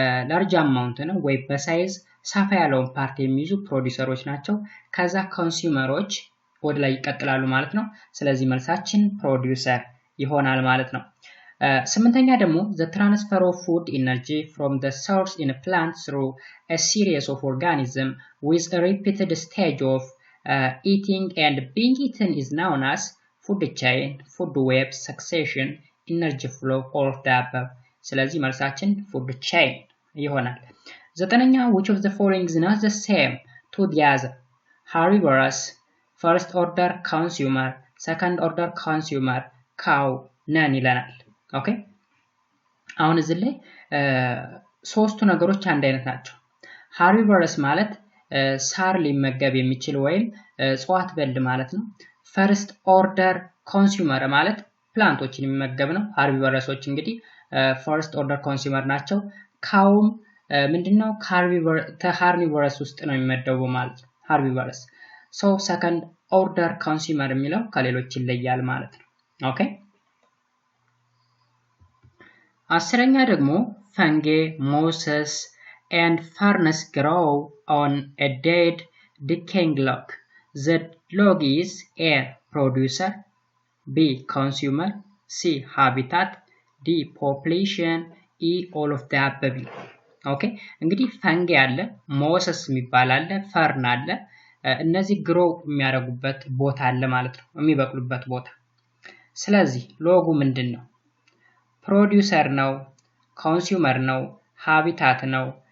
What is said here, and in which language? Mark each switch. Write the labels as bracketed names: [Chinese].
[Amharic] ላርጅ አማውንት ነው ወይ በሳይዝ ሰፋ ያለውን ፓርት የሚይዙ ፕሮዲዩሰሮች ናቸው ከዛ ኮንሱመሮች ወደ ላይ ይቀጥላሉ ማለት ነው ስለዚህ መልሳችን ፕሮዲዩሰር ይሆናል ማለት ነው ስምንተኛ ደግሞ [English] the transfer of food energy from the source in a plant through a series of organisms with a repeated stage of eating and being eaten is known as food chain, food web, succession, energy flow, all of the above. [Amharic] ስለዚህ መልሳችን [English] food chain [Amharic] ይሆናል ዘጠነኛ [English] which of the following is not the same to the other herbivores, first order consumer, second order consumer, cow, none [Amharic] ይለናል ኦኬ አሁን እዚህ ላይ ሶስቱ ነገሮች አንድ አይነት ናቸው herbivores ማለት ሳር ሊመገብ የሚችል ወይም ጽዋት በል ማለት ነው ፈርስት ኦርደር ኮንሱመር ማለት ፕላንቶችን የሚመገብ ነው ሃርቢቮረሶች እንግዲህ ፈርስት ኦርደር ኮንሱመር ናቸው ካውም ምንድነው ሃርቢቮረስ ውስጥ ነው የሚመደቡ ማለት ነው ሃርቢቮረስ ሶ ሰከንድ ኦርደር ኮንሱመር የሚለው ከሌሎች ይለያል ማለት ነው ኦኬ አስረኛ ደግሞ ፈንጌ ሞሰስ [English] and ferns grow on a dead decaying log. The log is A producer, B consumer, C habitat, D population, E all of the above. [Amharic] Okay እንግዲህ ፈንጌ አለ ሞሰስ የሚባል አለ ፈርን አለ እነዚህ ግሮ የሚያደርጉበት ቦታ አለ ማለት ነው የሚበቅሉበት ቦታ ስለዚህ ሎጉ ምንድነው ፕሮዲዩሰር ነው ኮንሱመር ነው ሃቢታት ነው